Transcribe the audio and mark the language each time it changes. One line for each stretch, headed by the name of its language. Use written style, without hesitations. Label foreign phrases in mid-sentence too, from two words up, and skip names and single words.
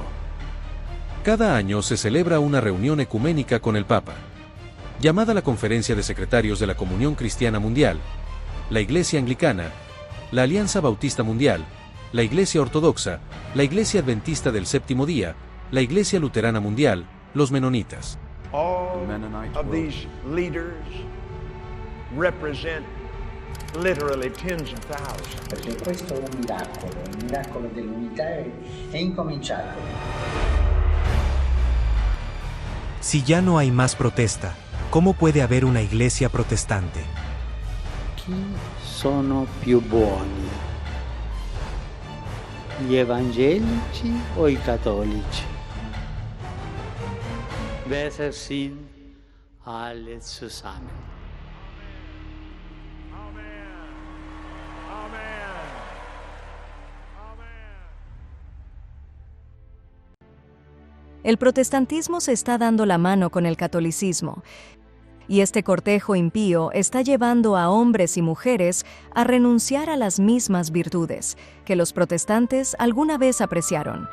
Spanish: Cada año se celebra una reunión ecuménica con el Papa, llamada la Conferencia de Secretarios de la Comunión Cristiana Mundial, la Iglesia Anglicana, la Alianza Bautista Mundial, la Iglesia Ortodoxa, la Iglesia Adventista del Séptimo Día, la Iglesia Luterana Mundial, los Menonitas.
English: All of these leaders represent literally tens of thousands.
Italian: Perché questo è un miracolo, il miracolo dell'unità è incominciato.
Spanish: Si ya no hay más protesta, ¿cómo puede haber una iglesia protestante?
Italian: Chi sono più buoni? Gli evangelici o i cattolici?
German: Besser sind alle zusammen.
Spanish: El protestantismo se está dando la mano con el catolicismo, y este cortejo impío está llevando a hombres y mujeres a renunciar a las mismas virtudes que los protestantes alguna vez apreciaron.